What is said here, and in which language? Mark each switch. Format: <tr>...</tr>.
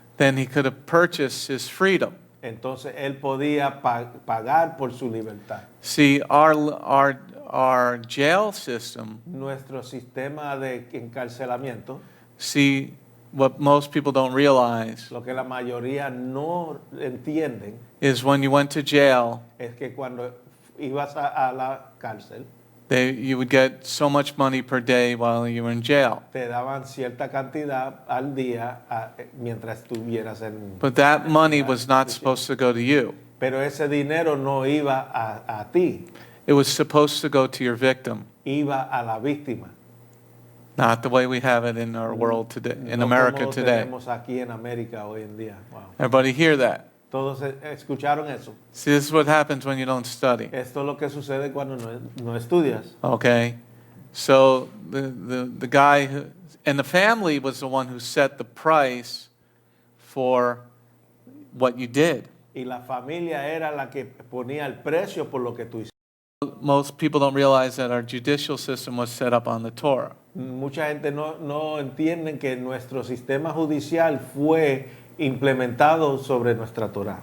<en>then he could have purchased his freedom.</en> <es>entonces él podía pagar por su libertad.</es> <en>See, our jail system,</en> <es>Nuestro sistema de encarcelamiento,</es> <en>see, what most people don't realize</en> <es>lo que la mayoría no entienden,</es> <en>is when you went to jail,</en> <es>es que cuando ibas a la cárcel,</es> <en>you would get so much money per day while you were in jail.</en> <es>te daban cierta cantidad al día mientras estuvieras en...</es> <en>But that money was not supposed to go to you.</en> <es>Pero ese dinero no iba a ti,</es> <en>It was supposed to go to your victim.</en> <es>iba a la víctima.</es> <en>Not the way we have it in our world today, in</en> <es>No</es> <en>America</en> <es>como lo</es> <en>today.</en> <es>tenemos aquí en América hoy en día.</es> <en>Wow. Everybody hear that?</en> <es>Todos escucharon eso.</es> <en>See, this is what happens when you don't study.</en> <es>Esto es lo que sucede cuando no estudias.</es> <en>Okay? So the guy and the family was the one who set the price for what you did.</en> <es>Y la familia era la que ponía el precio por lo que tú hiciste.</es> <en>Most people don't realize that our judicial system was set up on the Torah.</en> <es>Mucha gente no entiende que nuestro sistema judicial fue implementado sobre nuestra Torah.</es>